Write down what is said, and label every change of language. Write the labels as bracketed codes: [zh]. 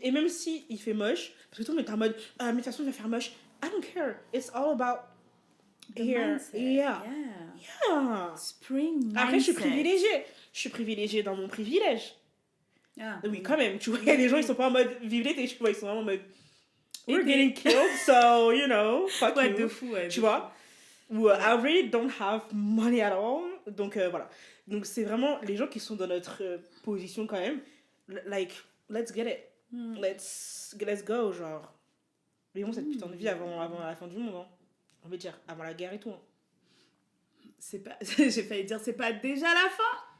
[fr] Et même si il fait moche, parce que tout le monde est en mode, mais de toute façon, il va faire moche. [en] I don't care. It's all about The here. mindset. Yeah. Yeah. Yeah. Spring mindset. [fr] Après, je suis privilégiée. Je suis privilégiée dans mon privilège. Ah, Oui, quand même. Tu vois, il y a des gens, ils sont pas en mode vive l'été, tu vois, ils sont vraiment en mode we're Et [en] getting killed, so, you know, fuck [fr] Ouais, [en] you. [fr] de fou, ouais. Tu vois? [en] Ou I really don't have money at all. [fr] Donc, voilà. Donc, c'est vraiment les gens qui sont dans notre position quand même. [en] Like, let's get it. Let's go, [fr] genre. Vivons cette putain de vie avant la fin du monde, hein. On va dire, avant la guerre et tout. Hein. C'est pas... J'ai failli dire, c'est pas déjà la fin?